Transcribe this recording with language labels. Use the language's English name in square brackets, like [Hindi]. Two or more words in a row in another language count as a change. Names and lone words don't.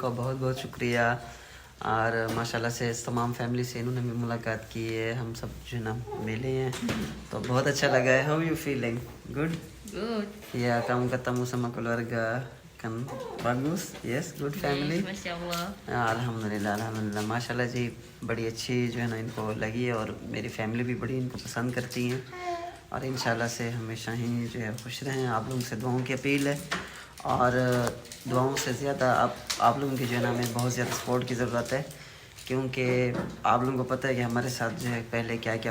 [Hindi] का बहुत बहुत शुक्रिया और माशाल्लाह से इस तमाम फैमिली से इन्होंने भी मुलाकात की है हम सब जो है ना मिले हैं तो बहुत अच्छा लगा है [English] How you feeling good [Indonesian] ya kamu ketemu sama keluarga kan bagus [English] yes good family [Hindi] Mashallah. अल्हम्दुलिल्लाह अल्हम्दुलिल्लाह माशाल्लाह जी बड़ी अच्छी जो है ना इनको लगी है और मेरी फैमिली भी बड़ी इनको पसंद करती हैं और इंशाल्लाह से हमेशा ही जो है खुश रहें आप लोगों से दुआओं की अपील है और दुआओं से ज़्यादा आप लोगों की जो है ना हमें बहुत ज़्यादा सपोर्ट की ज़रूरत है क्योंकि आप लोगों को पता है कि हमारे साथ जो है पहले क्या क्या